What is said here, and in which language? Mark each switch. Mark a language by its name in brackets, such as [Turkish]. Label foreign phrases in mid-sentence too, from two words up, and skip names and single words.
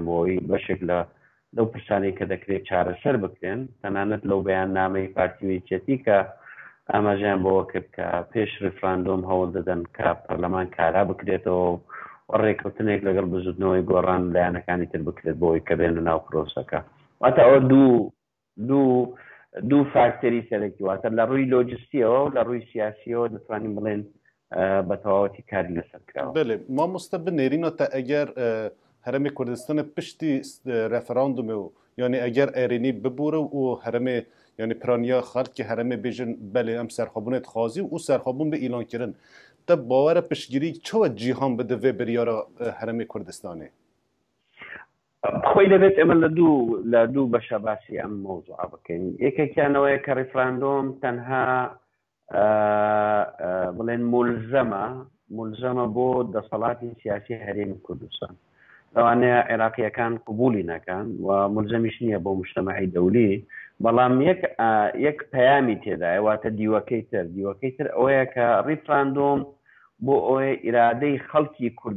[Central Kurdish] بۆەوەی بەشێک لەو پرسانەی کە دەکرێت چارەسەر بکرێن تەنانەت لەو بەیاننامەی پارتیویچەتی کە ئاماژیان بەوە کرد کە پێش ڕێفراندۆم هەوڵ دەدەن کە پەرلەمان کارا بکرێتەوە ڕێککەوتنێک لەگەڵ بزودنەوەی گۆڕان لایەنەکانی تر بکرێت بۆی کە بێنە ناو پرۆسەکە واتە ئەوە دوو فاکتەری سەرەکی واتە لە ڕووی لۆجستیەوە و لە ڕووی سیاسیەوە دەتوانین بڵێن بە تەواوەتی کاری لەسەر کراوە. [Kurdish] بەێ مامۆستا بنێرینەتە ئەگەر هەرێمی کوردستانە پشتی ڕێفراندومێ و یعنی ئەگەر ئێرێنی ببوورە و هەرێمێ یعنی پرانیا خەڵکی هەرێمێ بێژن بەێ ئەم سەرخەبوونێت خوازی و سەرخەبوون بە ئیلانکردن te bawera piştgirî çawa cîhan bide vê biryara herêmê Kurdistanê? [Central Kurdish] خۆی دەبێت ئێمە لە دوو بەشە باسی ئەم مۆزوع بکەین یەکێکیانەوەیە کە ڕێفراندۆم تەنها بڵێن مولزەمە بۆ دەسەڵاتی سیاسی هەرێمی کوردستان لەوانەیە عێراقیەکان قبولی نەکەن و مولزەمیش نییە بۆ مجتەمەعی دەولی بەڵام یەک پەیامی تێدایە واتە دیوەکەی تر ئەوەیە کە ڕێفراندۆم بۆ ئەوەی ئیرادەی خەڵکی